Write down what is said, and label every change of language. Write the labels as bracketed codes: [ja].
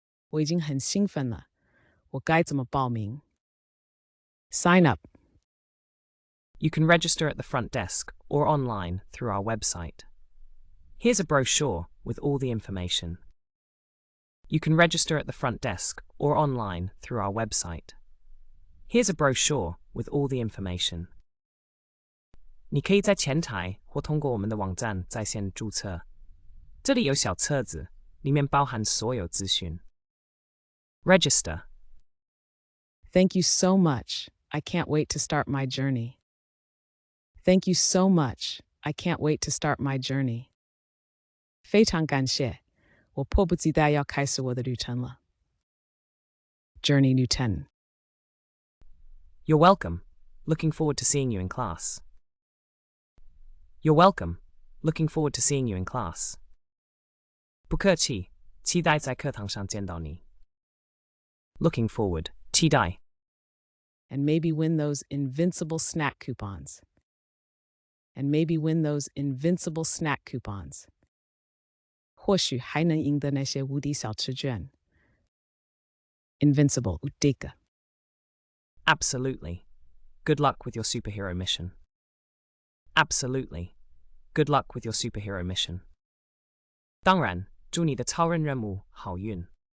[zh] 我已经很兴奋了，我该怎么报名？ [en] Sign up. You can register at the front desk or online through our website. Here's a brochure with all the information. You can register at the front desk or online through our website. Here's a brochure with all the information. [zh] 你可以在前台或通过我们的网站在线注册。这里有小册子，里面包含所有资讯。 [en] Register. Thank you so much. I can't wait to start my journey. Thank you so much. I can't wait to start my journey. [zh] 非常感谢，我迫不及待要开始我的旅程了。 Journey 旅程。 [en] You're welcome. Looking forward to seeing you in class. You're welcome. Looking forward to seeing you in class. [zh] 不客气，期待在课堂上见到你。 [en] Looking forward, [zh] 期待。 [en] And maybe win those invincible snack coupons. And maybe win those invincible snack coupons. [zh] 或许还能赢得那些无敌小吃券。 [en] Invincible utika. Absolutely. Good luck with your superhero mission. Absolutely. Good luck with your superhero mission. [zh] 当然，祝你的超人任务好运。